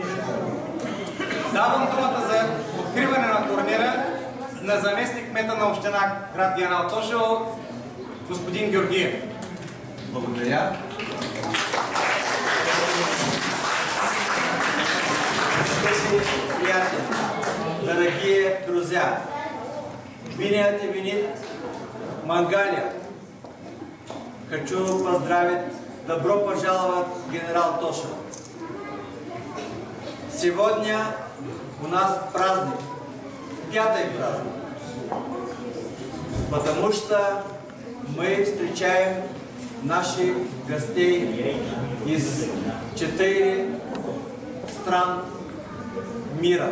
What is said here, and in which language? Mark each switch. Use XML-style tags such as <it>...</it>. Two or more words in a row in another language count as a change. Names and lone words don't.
<bg>Давам думата за откриване на турнира на заместник-кмета на община град Диана Тошево, господин Георгиев. Благодаря. Приятели,</bg> <ru>дорогие друзья, Виният и Винит Мангалия. Хочу поздравить, добро пожаловать, генерал Тошев. Сегодня у нас праздник, пятый праздник, потому что мы встречаем наших гостей из 4 стран мира.</ru>